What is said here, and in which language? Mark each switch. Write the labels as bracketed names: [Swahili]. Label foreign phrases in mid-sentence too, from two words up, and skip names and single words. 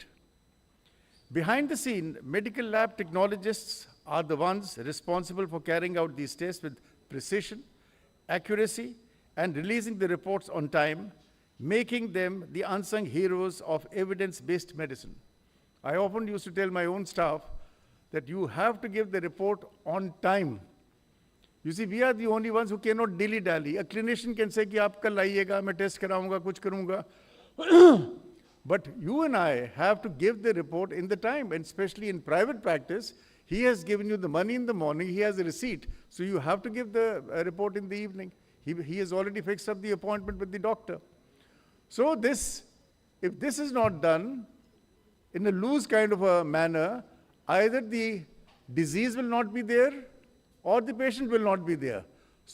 [English] Behind the scene, medical lab technologists are the ones responsible for carrying out these tests with precision, accuracy, and releasing the reports on time, making them the unsung heroes of evidence-based medicine. I often used to tell my own staff that you have to give the report on time. You see, we are the only ones who cannot dilly-dally. A clinician can say, [Hindi] कि आप कल आइएगा, मैं टेस्ट कराऊंगा, कुछ करूंगा. [English] But you and I have to give the report in the time, and especially in private practice, he has given you the money in the morning, he has a receipt, so you have to give the report in the evening. He has already fixed up the appointment with the doctor. So if this is not done in a loose kind of a manner, either the disease will not be there or the patient will not be there.